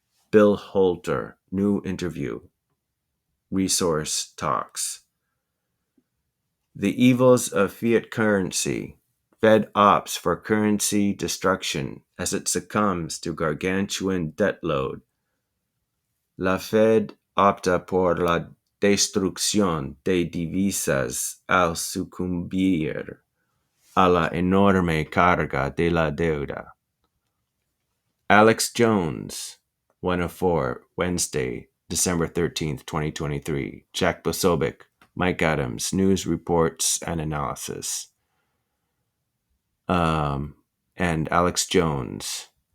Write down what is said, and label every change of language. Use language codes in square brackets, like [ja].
[en] Bill Holter, new interview. Resource Talks. The Evils of Fiat Currency. Fed opts for currency destruction as it succumbs to gargantuan debt load. [es] La Fed opta por la destrucción de divisas al sucumbir a la enorme carga de la deuda. [en] Alex Jones, 104, Wednesday, December 13th, 2023. Jack Bosovic, Mike Adams, News Reports and Analysis. And Alex Jones.